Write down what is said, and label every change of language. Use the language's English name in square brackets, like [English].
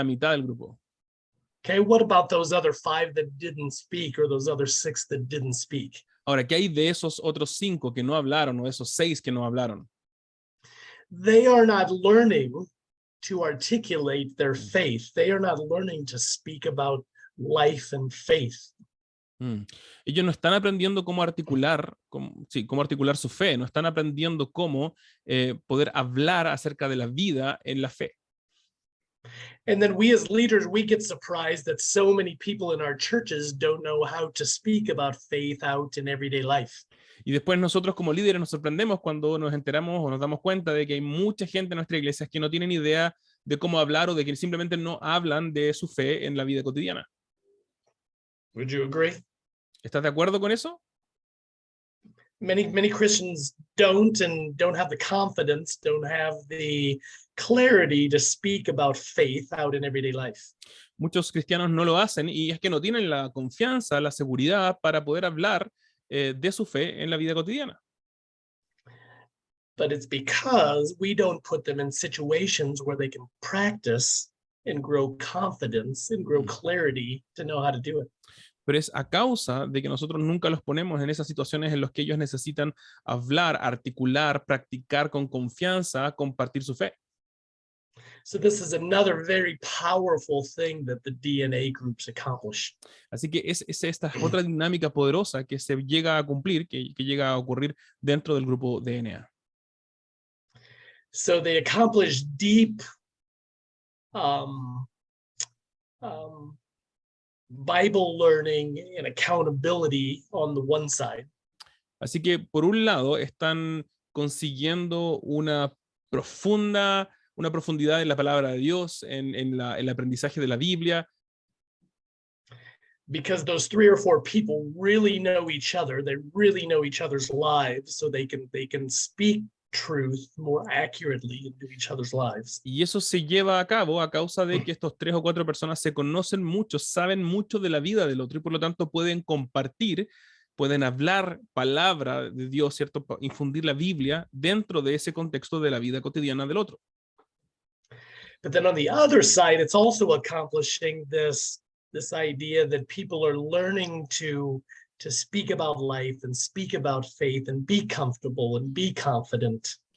[Spanish] La mitad del grupo. [English] Okay, what about those other 5 that didn't speak or those other 6 that didn't speak? [Spanish] Ahora, ¿qué hay de esos otros 5 que no hablaron o esos 6 que no hablaron? [English] They are not learning to articulate their faith. They are not learning to speak about life and faith. [Spanish] Ellos no están aprendiendo cómo articular, cómo articular su fe, no están aprendiendo cómo poder hablar acerca de la vida en la fe. [English] And then we as leaders, we get surprised that so many people in our churches don't know how to speak about faith out in everyday life. [Spanish] Y después nosotros como líderes nos sorprendemos cuando nos enteramos o nos damos cuenta de que hay mucha gente en nuestra iglesia que no tienen idea de cómo hablar o de que simplemente no hablan de su fe en la vida cotidiana. [English] Would you agree? [Spanish] ¿Estás de acuerdo con eso? [English] Many Christians don't have the confidence, don't have the clarity to speak about faith out in everyday life. [Spanish] Muchos cristianos no lo hacen y es que no tienen la confianza, la seguridad para poder hablar de su fe en la vida cotidiana. [English] But it's because we don't put them in situations where they can practice and grow confidence and grow clarity to know how to do it. [Spanish] Pero es a causa de que nosotros nunca los ponemos en esas situaciones en las que ellos necesitan hablar, articular, practicar con confianza, compartir su fe. [English] So this is another very powerful thing that the DNA groups accomplish. [Spanish] Así que es esta otra dinámica poderosa que se llega a cumplir, que llega a ocurrir dentro del grupo DNA. [English] So they accomplish deep um, um, Bible learning and accountability on the one side. [Spanish] Así que, por un lado, están consiguiendo una profundidad en la palabra de Dios, en el aprendizaje de la Biblia, Because those 3 or 4 people really know each other, they really know each other's lives, so they can speak truth more accurately into each other's lives. y eso se lleva a cabo a causa de que estos 3 o 4 personas se conocen mucho, saben mucho de la vida del otro, y por lo tanto pueden compartir, pueden hablar palabra de Dios, ¿cierto? Infundir la Biblia dentro de ese contexto de la vida cotidiana del otro. [English] But then on the other side, it's also accomplishing this idea that people are learning to speak about life and speak about faith and be comfortable and be confident.